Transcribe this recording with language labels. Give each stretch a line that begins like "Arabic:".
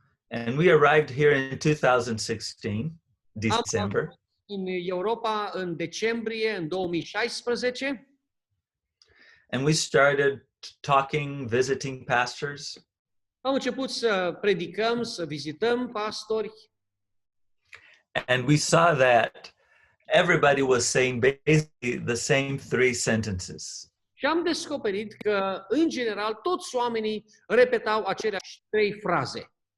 English: And we arrived here in 2016, December.
Romanian: În Europa în decembrie, în 2016,
English: And we started talking, visiting pastors.
Romanian: am început să predicăm, să vizităm pastori
English: And we saw that everybody was saying basically the same three sentences.
Romanian: și am descoperit că, în general, toți oamenii repetau aceleași 3 fraze.